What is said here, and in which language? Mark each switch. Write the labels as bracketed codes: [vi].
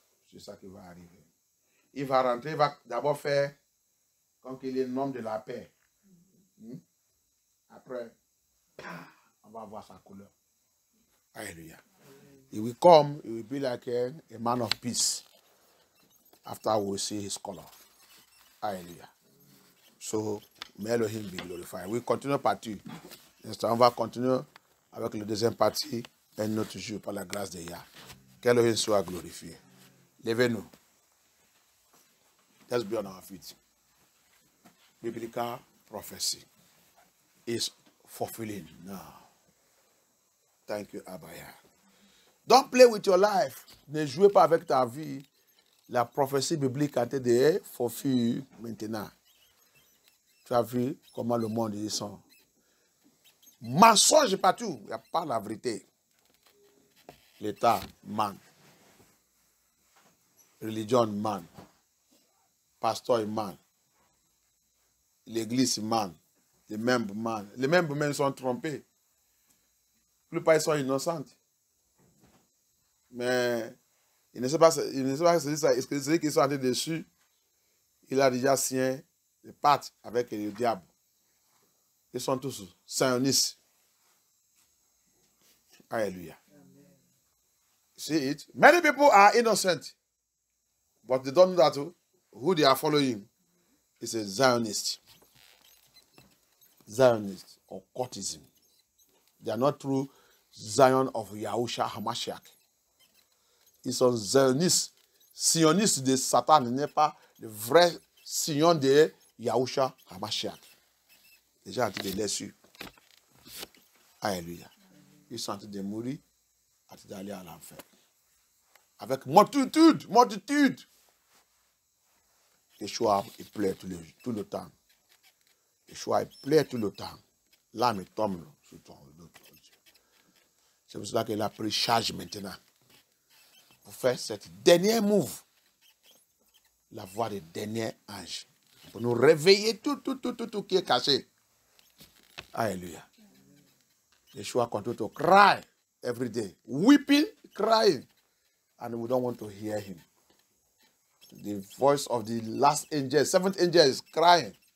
[fr] C'est ça qui va arriver. Il va rentrer, il va d'abord faire comme qu'il est l'homme de la paix. Après, on va voir sa couleur. Alléluia. [en] He will come, he will be like a man of peace. After we see his color. Alléluia. So, may Elohim be glorified. We continue partie. [fr] On va continuer avec le deuxième partie un autre jour par la grâce de Yah. Qu'Elohim soit glorifié. Levez-nous. [en] Let's be on our feet. Biblical prophecy is fulfilling now. Thank you, Abaya. Don't play with your life. [fr] Ne jouez pas avec ta vie. La prophétie biblique a été fulfillée maintenant. Tu as vu comment le monde y sont. Mensonge partout. Il n'y a pas la vérité. L'État, man. Religion, man. Pasteur, man. L'église, man. Les membres, man. Les membres même sont trompés. La plupart sont innocents. Mais il ne sait pas est-ce que ceux qui sont entrés dessus, il a déjà signé des pactes avec le diable. Ils sont tous sionistes. [en] Alléluia. See it? Many people are innocent, but they don't know that who they are following is a Zionist. Zionist or cultism. They are not true Zion of Yahusha Hamashiach. [fr] Ils sont zionistes. Sionistes de Satan n'est pas le vrai Sion de Yahusha Hamashiach. Les gens ont été déçus. Alléluia. Ils sont en train de mourir, en train d'aller à l'enfer. Avec multitude. Yeshua, il pleure tout le temps. Yeshua, il pleure tout le temps. L'âme tombe sur ton dos. C'est pour cela qu'il a pris charge maintenant. Pour faire cette dernière move. La voix des derniers anges. Pour nous réveiller tout qui est caché. Alléluia. [en] Yeshua continue to cry every day. Weeping, crying. And we don't want to hear him. The voice of the last angel, seventh angel is crying.